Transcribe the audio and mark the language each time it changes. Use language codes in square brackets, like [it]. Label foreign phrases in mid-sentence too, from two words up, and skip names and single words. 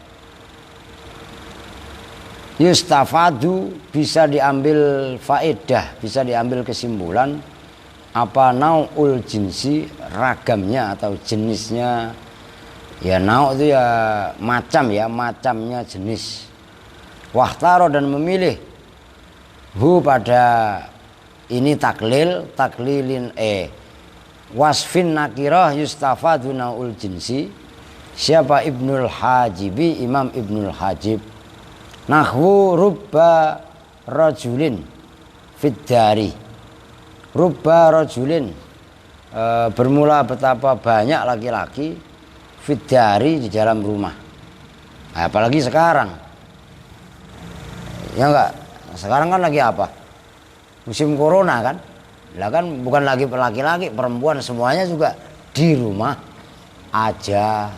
[id] Yustafadu bisa diambil faedah, bisa diambil kesimpulan apa [ar] نوع الجنس, [id] ragamnya atau jenisnya. Ya nau' itu ya macam ya, macamnya jenis. Wahtaro dan memilih hu pada ini [ar] تقليل وصف نكرة يستفاد نوع الجنس. [id] Siapa? Ibnul Hajibi, Imam Ibnul Hajib. [ar] نحو ربّ رجل في الدار. ربّ رجل [id] bermula betapa banyak laki-laki fiddari di dalam rumah. Apalagi sekarang. Ya enggak, sekarang kan lagi apa? Musim corona kan? Lah kan bukan lagi laki-laki, perempuan semuanya juga di rumah aja.